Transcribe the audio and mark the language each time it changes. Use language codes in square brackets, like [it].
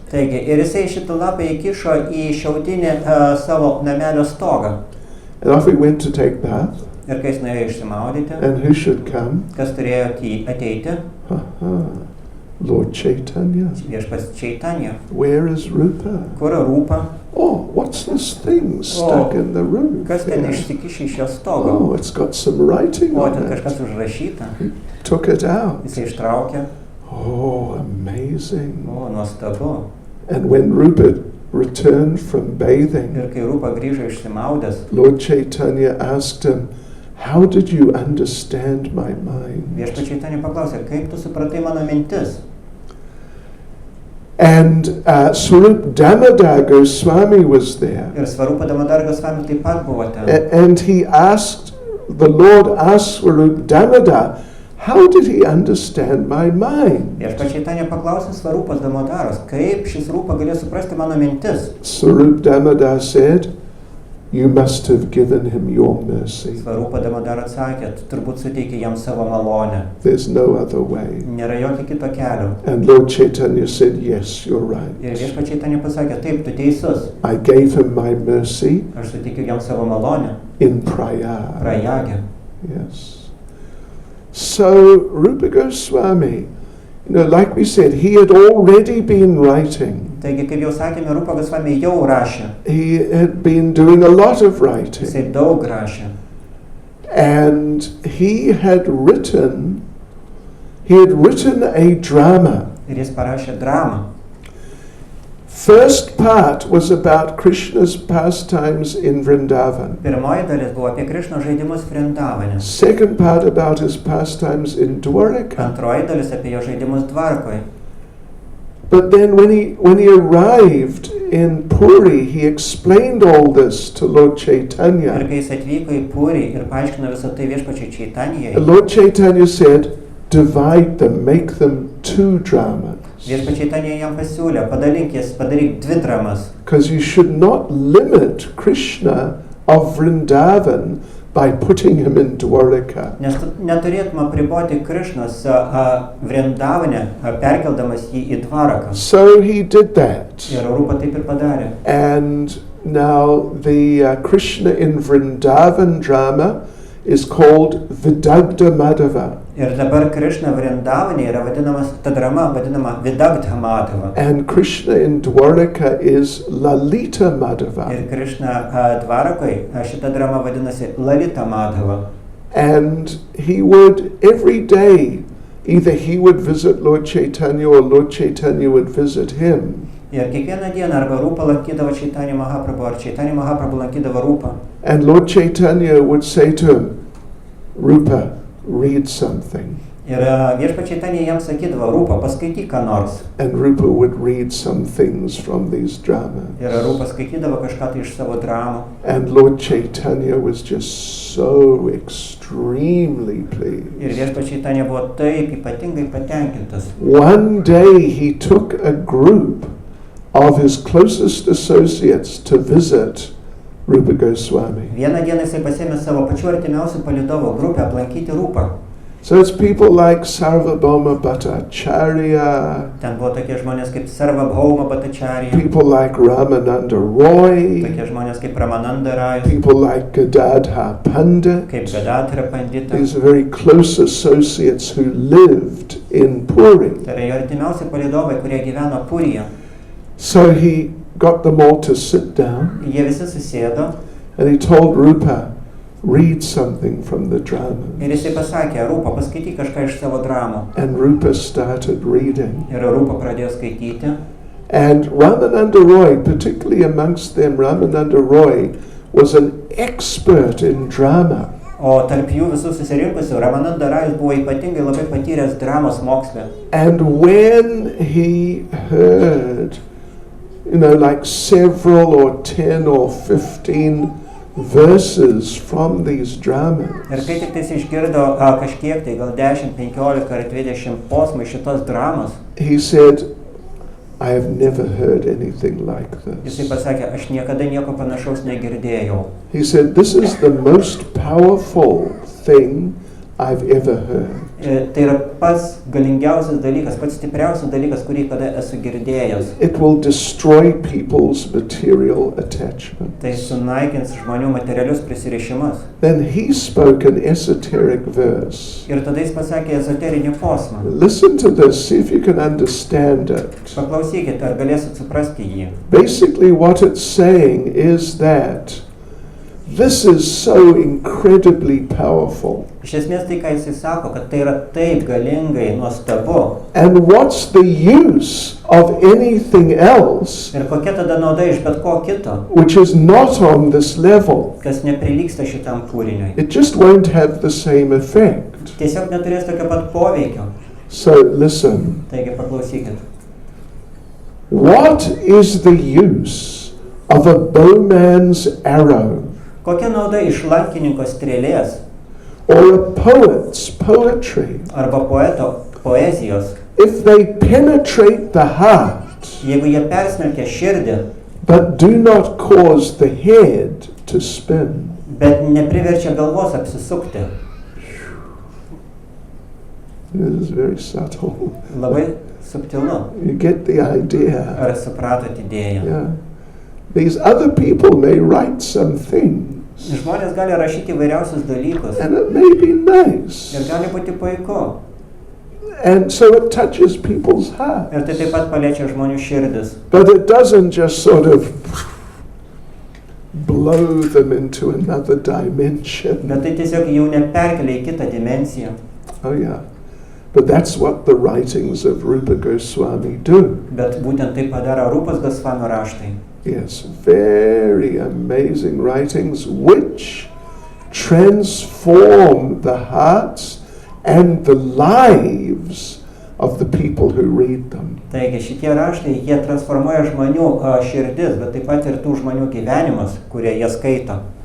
[lt] Taigi, ir jisai šitą lapą įkišo į šiaudinį savo namelio stogą. [en] And off he went to take bath. [lt] Ir kai jis nuėjo išsimaudyti, [en] And who should come? [lt] kas turėjo ateiti? [en] Lord Chaitanya. [lt] Viešpats Chaitanya. [en] Where is Rupa? [lt] Kur Rupa? [en] oh, what's this thing stuck in the roof? [lt] Kas ten [en] there? [lt] išsikišė iš jos stogo? [en] Oh, it's got some writing [lt] O, [en] on [lt] ten [en] it. [lt] kažkas užrašyta. [en] Took it out. [lt] Jisai ištraukė. [en] Oh, amazing. [lt] O, nuostabu. [en] And when Rupert returned from bathing, [lt] Ir kai Rupa grįžo išsimaudęs, [en] Lord Chaitanya asked him, how did you understand my mind? [lt] Viešpačiai Čaitanija paklausė, kaip tu supratai mano mintis? [en] And Swarup Damodar Goswami was there. [lt] Ir Svarupa Damodar Goswami taip pat buvo ten. [en] And the Lord asked Swarup Damodar, how did he understand my mind? [lt] Viešpačiai Čaitanija paklausė Svarupas Damodaras, kaip šis Rupa galėjo suprasti mano mintis? [en] Swarup Damodar said, you must have given him your mercy. [lt] Svarupa Damodar atsakė, tu turbūt suteikė jam savo malonę. [en] There's no other way. [lt] Nėra jokio kito kelio. [en] And Lord Chaitanya said, yes, you're right. [lt] Ir Viešpačiai Čaitanija pasakė, taip, tu teisus. [en] I gave him my mercy [lt] Aš suteikiau jam savo malonę. [en] in Prayag. [lt] Prayage. [en] Yes. So Rupa Goswami, like we said, he had already been writing. [lt] Taigi, kaip jau sakėme, Rupa Goswami jau rašė. [en] He had been doing a lot of writing. [lt] Jisai daug rašė. [en] And he had written a drama. [lt] Ir jis parašė dramą. [en] First part was about Krishna's pastimes in Vrindavan. [lt] Pirmoji dalis buvo apie Krišnos žaidimus Vrindavane. [en] Second part about his pastimes in Dwarka. [lt] Antroji dalis apie jo žaidimus Dvarkoje. [en] But then when he arrived in Puri, he explained all this to Lord [lt] Ir [en] Chaitanya. [lt] kai jis atvyko į Purį ir paaiškino visą tai Viešpačiai Čaitanijai, [en] Lord Chaitanya said, divide them, make them 2 dramas. [lt] Viešpačiai Čaitanija jam pasiūlė, padaryk 2 dramas. [en] Because you should not limit Krishna of Vrindavan by putting him in Dwarka. [lt] Nes tu neturėtum apriboti Krišnos Vrindavane, perkeldamas jį į Dvaraką. [en] So he did that. [lt] Ir Rupa taip ir padarė. [en] And now the Krishna in Vrindavan drama is called Vidagdha Madhava. [lt] Ir dabar Krišna Vrindavane yra ta drama vadinama Vidagdha Madhava. [en] And Krishna in Dwarka is Lalita Madhava. [lt] Ir Krišna Dvarakoje šita drama vadinasi Lalita Madhava. [en] And he would, every day, either he would visit Lord Chaitanya or Lord Chaitanya would visit him. [lt] Ir kiekvieną dieną arba Rupa lankydavo Čaitanija Mahaprabhu, ar Čaitanija Mahaprabhu lankydavo Rupą. [en] And Lord Chaitanya would say to him, Rupa, read something. [lt] Ir Viešpačiai Čaitanija jam sakydavo, Rupa, paskaityk ką nors. [en] And Rupa would read some things from these dramas. [lt] Ir Rupa skaitydavo kažką tai iš savo dramų. [en] And Lord Chaitanya was just so extremely pleased. [lt] Ir Viešpačiai Čaitanija buvo taip ypatingai patenkintas. [en] One day he took a group of his closest associates to visit Rupa Goswami. [lt] Vieną dieną jisai pasėmė savo pačių artimiausių palydovų grupę aplankyti Rupą. [en] So it's people like Sarvabhauma Bhattacharya, [lt] Ten buvo tokie žmonės kaip Sarvabhauma Bhattacharya, [en] people like Ramananda Roy, [lt] tokie žmonės kaip Ramananda Rajus, [en] people like Gadadhar Pandit. [lt] kaip Gadadhara Pandita. [en] These are very close associates who lived in Puri. [lt] Tai yra jo artimiausi palydovai, kurie gyveno Puryje. [en] So he got them all to sit down [lt] Jie visi susėdo [en] and he told Rupa, read something from the drama. [lt] ir jisai pasakė, Rupa, paskaityk kažką iš savo dramų. [en] And Rupa started reading. [lt] Ir Rupa pradėjo skaityti. [en] And Ramananda Roy, particularly amongst them, Ramananda Roy was an expert in drama. [lt] O tarp jų visų susirinkusių Ramananda Rajus buvo ypatingai labai patyręs dramos moksle. [en] And when he heard, like several or 10 or 15 verses from these dramas, [lt] Ir kai tik tais išgirdo kažkiek, tai gal 10, 15 ar 20 posmų iš šitos dramos, [en] he said, I have never heard anything like [lt] jisai [en] this. [lt] pasakė, aš niekada nieko panašaus negirdėjau. [en] He said, this is the most powerful thing I've ever heard. [lt] Tai yra pats galingiausias dalykas, pats stipriausias dalykas, kurį kada esu girdėjęs. [en] It will destroy people's material attachments. [lt] Tai sunaikins žmonių materialius prisirišimus. [en] Then he spoke an esoteric verse. [lt] Ir tada jis pasakė ezoterinį posmą. [en] Listen to this, see if you can understand it. [lt] Paklausykite, ar galėsit suprasti jį. [en] Basically what it's saying is that this is so incredibly powerful. [lt] Iš esmės tai, ką jisai sako, kad tai yra taip galingai nuostabu. [en] And what's the use of anything else [lt] Ir kokia tada nauda iš bet ko kito, [en] which is not on this level? [lt] kas neprilygsta šitam kūriniui. [en] It just won't have the same effect. [lt] Tiesiog neturės tokio pat poveikio. [en] So listen, [lt] Taigi paklausykit. [en] what is the use of a bowman's arrow [lt] Kokia nauda iš lankininko strėlės [en] or a poet's poetry [lt] arba poeto poezijos, [en] if they penetrate the heart [lt] jeigu jie persmelkia širdį, [en] but do not cause the head to spin? [lt] bet nepriverčia galvos apsisukti? [en] This is very subtle. [lt] Labai subtilu. [en] You get the idea. [lt] Ar supratot idėją? [en] Yeah. These other people may write some things, [lt] Žmonės gali rašyti įvairiausius dalykus [en] and it may be nice. [lt] ir gali būti puiku. [en] And so it touches people's hearts. [lt] Ir tai taip pat paliečia žmonių širdis. [en] But it doesn't just sort of blow them into another dimension. [lt] Bet tai tiesiog jau neperkelia į kitą dimensiją. [en] Oh yeah. But that's what the writings of Rupa Goswami do. [lt] Bet būtent tai padaro Rūpos Gosvamio raštai. [en] Yes, very amazing writings which transform the hearts and the lives of the people who read them. [lt] Taigi šitie raštai, jie transformuoja žmonių širdis, bet taip pat ir tų žmonių gyvenimus, kurie jie skaito.